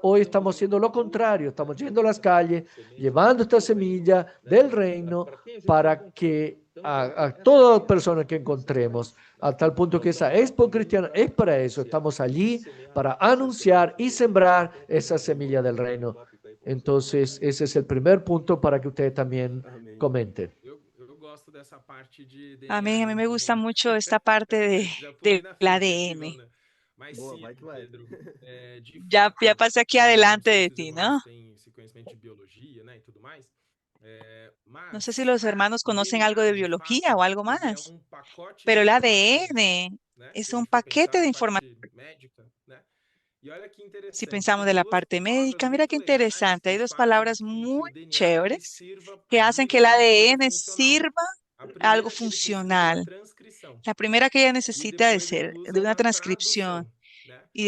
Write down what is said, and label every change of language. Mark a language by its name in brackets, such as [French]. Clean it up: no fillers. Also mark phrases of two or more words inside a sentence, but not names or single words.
[Spanish] Hoy estamos haciendo lo contrario, estamos yendo a las calles, llevando esta semilla del reino para que a toda persona que encontremos, a tal punto que esa Expo Cristiana es para eso. Estamos allí para anunciar y sembrar esa semilla del reino. Entonces, ese es el primer punto para que ustedes también [Portuguese] Amém. [Spanish] comenten. [Portuguese] Eu gosto dessa parte de [Spanish] Amén. A [Portuguese] DNA [Spanish] mí no, me gusta mucho esta parte [Portuguese] já tô bem [Spanish] del [Portuguese] na frente aqui, viu, [Spanish] ADN. [Portuguese] né? Mas Boa, sim, vai que vai. Pedro, de [Spanish] Ya [Portuguese] fato, [Spanish] pasé aquí [Portuguese] não [Spanish] adelante [Portuguese] sei [Spanish] de [Portuguese] se os [Spanish] ti, [Portuguese] irmãos [Spanish] ¿no? [Portuguese] têm esse conhecimento de biologia, né, e tudo mais, [Spanish] No sé si [Portuguese] mas [Spanish] los hermanos [Portuguese] o [Spanish] conocen algo [Portuguese] DNA, de [Spanish] de biología o [Portuguese] fato, [Spanish] algo [Portuguese] ele é [Spanish] más, [Portuguese] um pacote [Spanish] pero [Portuguese] de [Spanish] el [Portuguese] informações, [Spanish] ADN [Portuguese] né? [Spanish] es [Portuguese] Se a [Spanish] un [Portuguese] gente for [Spanish] paquete [Portuguese] pensar [Spanish] de [Portuguese] na [Spanish] información. [Portuguese] parte médica, né? E olha que [Spanish] Si [Portuguese] interessante, [Spanish] pensamos [Portuguese] tem [Spanish] de la [Portuguese] duas [Spanish] parte [Portuguese] palavras [Spanish] médica, mira [Portuguese] muito [Spanish] qué [Portuguese] legais [Spanish] interesante. [Portuguese] que [Spanish] Hay dos [Portuguese] fazem [Spanish] palabras [Portuguese] que o [Spanish] muy [Portuguese] DNA ele [Spanish] chéveres [Portuguese] sirva [Spanish] que hacen que el [Portuguese] de coisa [Spanish] ADN [Portuguese] funcional. [Spanish] sirva [Portuguese] A [Spanish] a algo [Portuguese] primeira que ele precisa de uma [Spanish] funcional. [Portuguese] transcrição [Spanish] La primera que ella [Portuguese] e [Spanish] necesita de [Portuguese] depois ele [Spanish] ser [Portuguese] usa [Spanish] de una [Portuguese] uma [Spanish] transcripción [Portuguese] tradução,